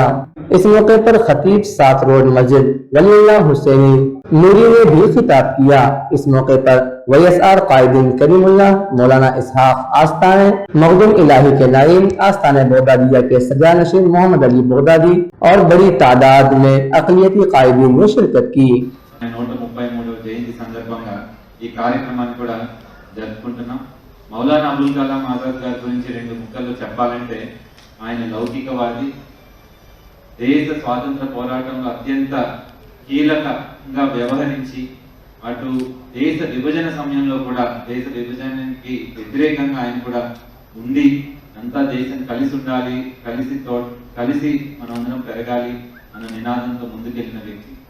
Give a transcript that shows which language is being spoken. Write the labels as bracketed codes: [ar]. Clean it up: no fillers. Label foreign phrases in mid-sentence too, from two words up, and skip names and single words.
[ur] اس موقع پر خطیب سات روڈ مسجد ولی اللہ حسینی نوری نے بھی خطاب کیا۔ اس موقع پر YSR قائدین کریم اللہ، مولانا اسحاق آستانِ مخدوم الہی کے نائب، آستانِ بغدادیہ کے سجانشین محمد علی بغدادی اور بڑی تعداد میں اقلیتی قائدین نے شرکت کی۔ [te] 133వ జయంతి సందర్భంగా ఈ కార్యక్రమాన్ని కూడా జరుపుకుంటున్నాం। మౌలానా అబుల్ కలాం ఆజాద్ గారి గురించి రెండు ముక్కల్లో చెప్పాలంటే ఆయన లౌకికవాది, దేశ స్వాతంత్ర పోరాటంలో అత్యంత కీలకంగా వ్యవహరించి అటు దేశ విభజన సమయంలో కూడా దేశ విభజనకి వ్యతిరేకంగా ఆయన కూడా ఉండి అంతా దేశం కలిసి ఉండాలి, కలిసి మనందరం పెరగాలి అన్న నినాదంతో ముందుకెళ్ళిన వ్యక్తి।